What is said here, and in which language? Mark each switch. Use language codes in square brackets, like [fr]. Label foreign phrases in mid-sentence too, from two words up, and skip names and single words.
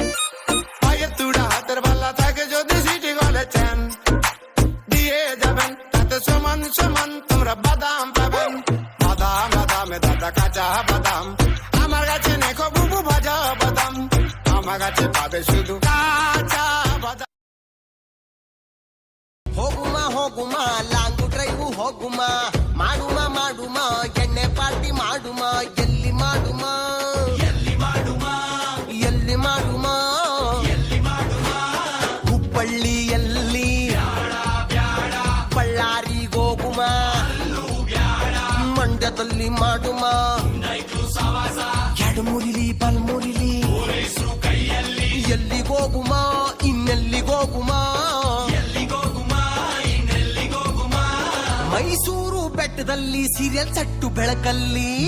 [bn] সমান সমান তোমরা বাদাম পাবেন, বাদাম বাদামে দাদা কাঁচা বাদাম, আমার কাছে নেখো বুবু ভাজা বাদাম, আমার কাছে পাবে শুধু কাঁচা বাদাম. [kn] ಹೋಗುಮ [en] long drive [kn] ಹೋಗುಮ, ಮಾಡುಮ ಎಣ್ಣೆ ಪಾರ್ಟಿ ಮಾಡುಮ, ಎಲ್ಲಿ ಮಾಡುಮ ಹುಬ್ಬಳ್ಳಿಯಲ್ಲಿ ಬಳ್ಳಾರಿಗೋಗುಮ, ಮಂಡ್ಯದಲ್ಲಿ ಮಾಡುಮ, ಎಡಮುರಿಲಿ ಬಲ್ಮುರಿಲಿ ಎಲ್ಲಿಗೋಗುಮ, ಇನ್ನೆಲ್ಲಿಗೋಗುಮ, ಮೈಸೂರು ಬೆಟ್ಟದಲ್ಲಿ [en] serial set [kn] ಬೆಳಕಲ್ಲಿ